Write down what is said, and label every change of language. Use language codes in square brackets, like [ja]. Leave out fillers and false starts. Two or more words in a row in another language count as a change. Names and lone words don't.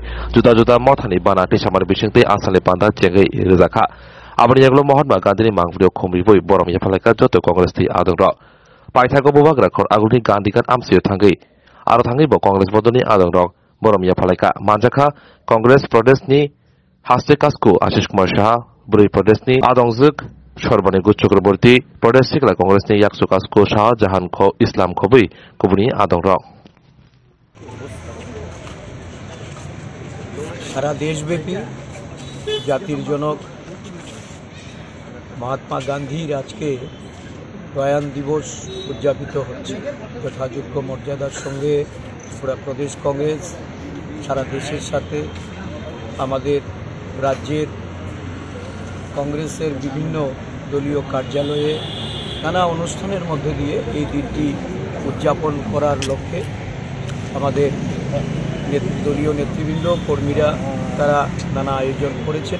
[brx] जुदा जुदा मथानि बाना टिसामार बिसिंति आसालनि बान्दा चेंगै रोजाखा आबानि यागलो महात्मा गांधीनि मांगबुरियाव खमरिबोय बरमिया फालायका जत कांग्रेसनि आदंर पाइथागो बोबाग्राखर आगुलनि गांधीकान आमसियाव थांगै आरो थांगैबो कांग्रेस बदलनि आदंर बरमिया फालायका मानजाखा कांग्रेस प्रदेशनि हास्ते कास्कु आशिष कुमार शाह बुरै प्रदेशनि आदंजुक सर्बानिगु चक्रवर्ती प्रदेश सिखला कांग्रेसनि याकसु कास्कु शाहजाहान इस्लाम खबै गुबुननि आदंर [bn] সারা দেশব্যাপী জাতির জনক মহাত্মা গান্ধীর আজকে প্রয়াণ দিবস উদযাপিত হচ্ছে যথাযোগ্য মর্যাদার সঙ্গে পুরা প্রদেশ কংগ্রেস সারা দেশের সাথে আমাদের রাজ্যের কংগ্রেসের বিভিন্ন দলীয় কার্যালয়ে নানা অনুষ্ঠানের মধ্য দিয়ে এই দিনটি উদযাপন করার লক্ষ্যে আমাদের দলীয় নেতৃবৃন্দ কর্মীরা তারা নানা আয়োজন করেছেন।